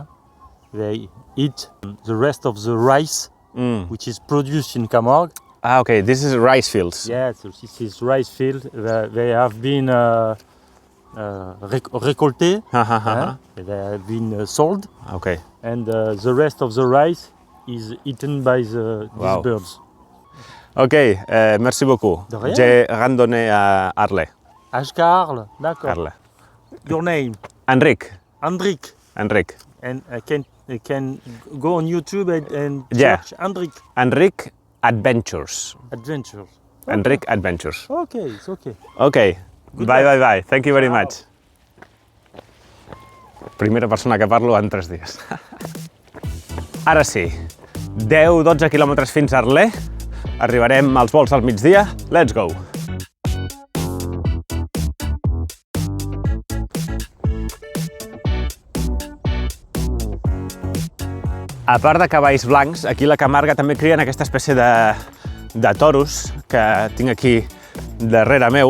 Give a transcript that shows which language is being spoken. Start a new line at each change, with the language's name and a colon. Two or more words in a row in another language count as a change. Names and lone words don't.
English: They eat the rest of the rice, which is produced in Camargue. Ah, okay. This is rice fields. Yes, this is rice field. They have been récoltés. They have been sold, Okay. and the rest of the rice is eaten by these Wow. birds.
French: Ok, merci beaucoup. De rien. J'ai randonné à Arles. Ashkarl, d'accord. Arles.
English: Your name? Enric. Hendrik. And I can go on YouTube and Yeah. search Hendrik Enric Adventures. Adventures. Enric Adventures. Okay, it's okay. Ok. Good Bye. Thank you very Ciao. much.
Catalan: Primera persona que parlo en 3 dies. Ara sí, 10-12 quilòmetres fins a Arles. Arribarem als vols al migdia.
English: Let's go!
Catalan: A part de cavalls blancs, aquí a la Camarga també crien aquesta espècie de toros que tinc aquí darrere meu.